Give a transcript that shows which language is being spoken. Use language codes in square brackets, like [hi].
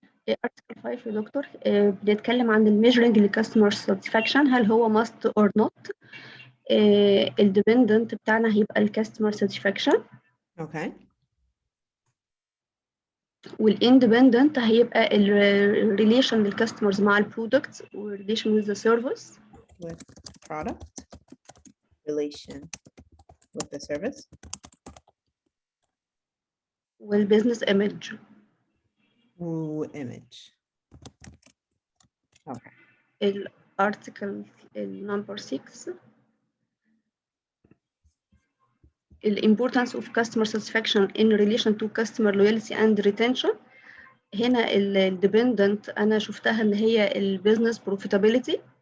[ar] Article 5 يا دكتور بنتكلم عن [en] الميجرنج للكاستمر ساتسفاكشن، [ar] هل هو [en] must or not. الديبندنت [ar] بتاعنا هيبقى [en] الكاستمر satisfaction, Okay. والاندبندنت [ar] هيبقى [en] الريليشن للكاستمرز مع البرودكتس والريليشن with the service. With product relation with the service. والبيزنس ايمج. Image. Okay. الارتكل number 6 importance of customer satisfaction in relation to customer loyalty and retention. [ar] هنا الديبندنت انا شفتها ان هي [en] البيزنس بروفيتابيلتي.